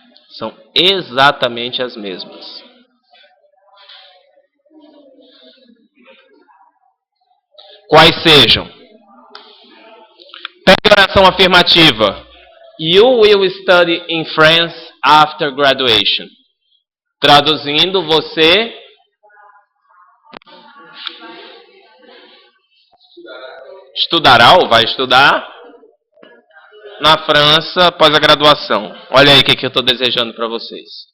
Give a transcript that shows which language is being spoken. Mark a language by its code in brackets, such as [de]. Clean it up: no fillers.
[pt] São exatamente as mesmas. quais sejam. Pegue a oração afirmativa. [en] You will study in France after graduation. [pt] Traduzindo, você estudará ou vai estudar na França após a graduação. Olha aí o que eu estou desejando para vocês.